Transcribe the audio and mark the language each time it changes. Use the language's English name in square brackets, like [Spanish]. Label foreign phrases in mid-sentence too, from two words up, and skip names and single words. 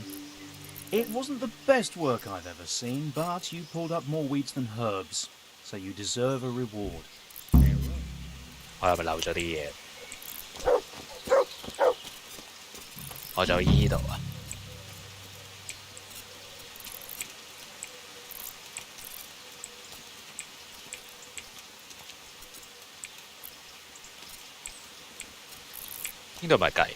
[English] It wasn't the best work I've ever seen, but you pulled up more weeds than herbs, so you deserve a reward. [Cantonese] 我係咪漏咗啲嘢？我就依度啊！呢度咪計？